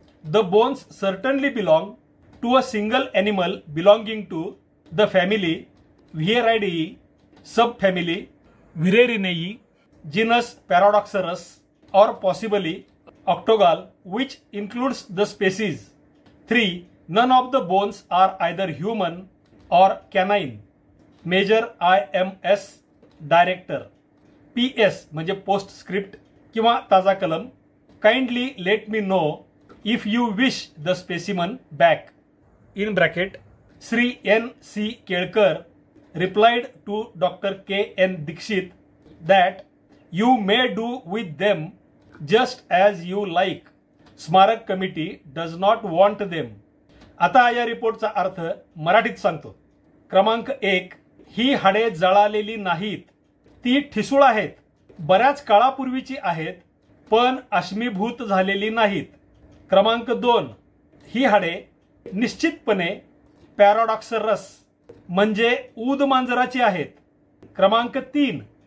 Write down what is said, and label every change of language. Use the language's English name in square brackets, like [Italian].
[English] The bones certainly belong to a single animal belonging to the family Vieridae, subfamily Virerinae, genus Paradoxurus, or possibly Octogal, which includes the species. 3. None of the bones are either human or canine. Major IMS Director. [Marathi] PS म्हणजे PostScript किंवा ताजा कलम. [English] Kindly let me know if you wish the specimen back. In bracket, Sri N.C. Kelkar replied to Dr. K.N. Dikshit that you may do with them just as you like. स्मारक committee does not want them. [Marathi] आता या रिपोर्टचा अर्थ मराठीत सांगतो. क्रमांक 1. ही हाडे जळालेली नाहीत. ती ठिसूळ आहेत. बऱ्याच काळापूर्वीची आहेत पण अश्मीभूत झालेली नाहीत. क्रमांक 2. ही हाडे निश्चितपणे पॅराडॉक्सरस म्हणजे ऊद मांजराची आहेत. क्रमांक 3.